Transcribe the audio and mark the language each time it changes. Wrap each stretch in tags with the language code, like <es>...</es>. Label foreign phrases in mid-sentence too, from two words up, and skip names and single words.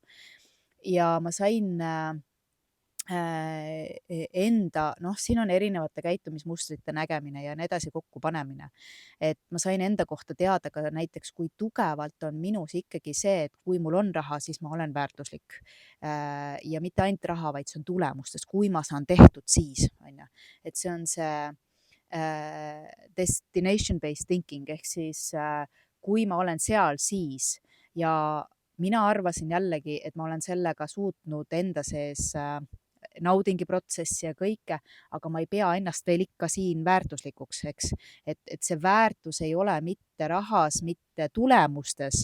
<et>Ja ma sain enda, siin on erinevate käitumismustrite nägemine ja nii edasi kokkupanemine. Et ma sain enda kohta teada ka näiteks, kui tugevalt on minus ikkagi see, et kui mul on raha, siis ma olen väärtuslik. Ja mitte ainult raha, vaid see on tulemustest, kui ma saan tehtud siis, on ju. Et see on see</et> <en>destination-based thinking</en> <et>ehk siis kui ma olen seal siis ja mina arvasin jällegi, et ma olen sellega suutnud enda sees naudingi protsessi ja kõike, aga ma ei pea ennast veel ikka siin väärtuslikuks, eks. Et see väärtus ei ole mitte rahas, mitte tulemustes.</et>